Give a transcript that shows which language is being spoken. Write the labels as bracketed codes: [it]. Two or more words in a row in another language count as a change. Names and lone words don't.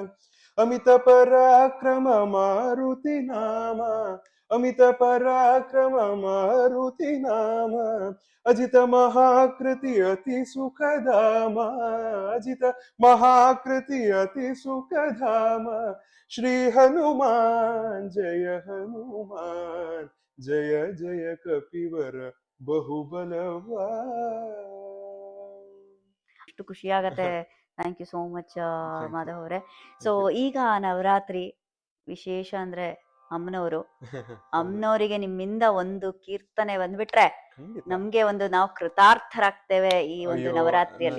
[hi] अमित पराक्रम मारुति नामा अमित पराक्रम मारुति नामा अजित महाकृति अति सुखधामा अजित महाकृति अति सुखधामा श्री हनुमान जय जय कपिवर बहुबलवान [kn] ಅಷ್ಟು ಖುಷಿ ಆಗತ್ತೆ. [en] thank you so much thank you [kn] ಮಾಧವ್ ಅವರೇ. ಸೊ [en] thank you [kn] ಈಗ ನವರಾತ್ರಿ ವಿಶೇಷ ಅಂದ್ರೆ ಅಮ್ಮನವರು. ಅಮ್ಮನವರಿಗೆ ನಿಮ್ಮಿಂದ ಒಂದು ಕೀರ್ತನೆ ಬಂದ್ಬಿಟ್ರೆ ಖಂಡಿತ ನಮ್ಗೆ ಒಂದು ನಾವು ಕೃತಾರ್ಥರಾಗ್ತೇವೆ ಈ ಒಂದು ಅಯ್ಯೋ ನವರಾತ್ರಿಯಲ್ಲಿ.